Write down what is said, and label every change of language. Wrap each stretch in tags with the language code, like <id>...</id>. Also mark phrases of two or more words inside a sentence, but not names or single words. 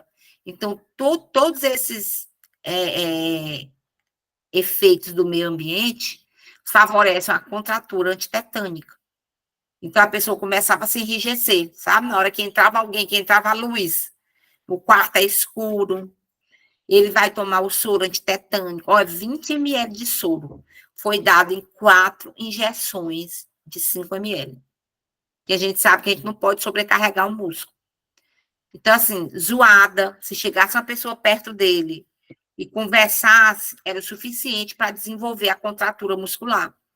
<pt>Então, todos esses efeitos do meio ambiente favorecem a contratura antitetânica. Então, a pessoa começava a se enrijecer, sabe? Na hora que entrava alguém, que entrava a luz, o quarto é escuro, ele vai tomar o soro antitetânico, 20 ml de soro. Foi dado em 4 injeções de 5 ml. Que a gente sabe que a gente não pode sobrecarregar o músculo. Então, assim, zoada, se chegasse uma pessoa perto dele e conversasse, era o suficiente para desenvolver a contratura muscular.</pt>